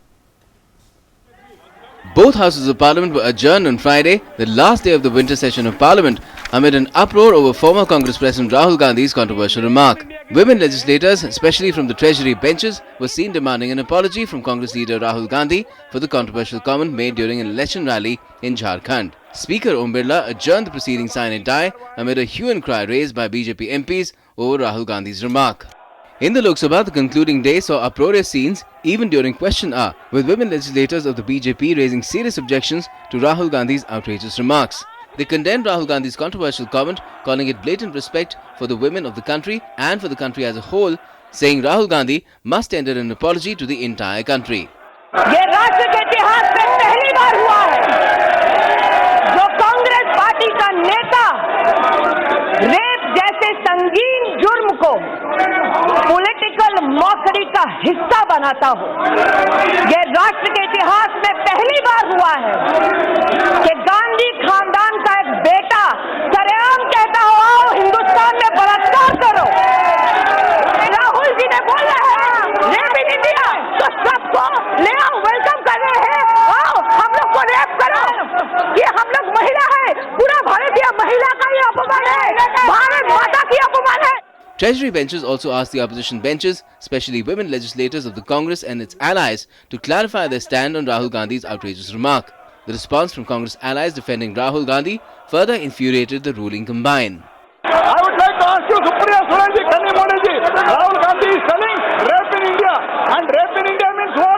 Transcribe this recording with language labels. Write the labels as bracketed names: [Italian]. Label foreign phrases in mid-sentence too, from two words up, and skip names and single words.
[English] Both houses of Parliament were adjourned on Friday, the last day of the winter session of Parliament, amid an uproar over former Congress President Rahul Gandhi's controversial remark. Women legislators, especially from the Treasury benches, were seen demanding an apology from Congress leader Rahul Gandhi for the controversial comment made during an election rally in Jharkhand. Speaker Om Birla adjourned the proceedings sine die amid a hue and cry raised by BJP MPs over Rahul Gandhi's remark. In the Lok Sabha, the concluding day saw uproarious scenes even during question hour, with women legislators of the BJP raising serious objections to Rahul Gandhi's outrageous remarks. They condemned Rahul Gandhi's controversial comment, calling it blatant respect for the women of the country and for the country as a whole, saying Rahul Gandhi must tender an apology to the entire country. [Hindi] ये राष्ट्र के इतिहास में पहली बार हुआ है जो कांग्रेस पार्टी का नेता रेप जैसे संगीन जुर्म को [English] political mockery [Hindi] का हिस्सा बनाता हो। ये राष्ट्र के इतिहास में पहली बार हुआ है कि गांधी खानदान का एक बेटा सरेआम कहता हो आओ हिंदुस्तान में बलात्कार करो। राहुल जी ने बोला है [English] rape in India, [Hindi] तो सबको ले आओ, वेलकम कर रहे हैं, आओ हम लोग को रेप करो। ये हम लोग महिला है, पूरा भारतीय महिला का ही अपमान है, भारत माता की अपमान है। [English] Treasury benches also asked the opposition benches, especially women legislators of the Congress and its allies, to clarify their stand on Rahul Gandhi's outrageous remark. The response from Congress allies defending Rahul Gandhi further infuriated the ruling combine. I would like to ask you, Supriya Suraji, Kani Modi ji, Rahul Gandhi is telling rape in India, and rape in India means what?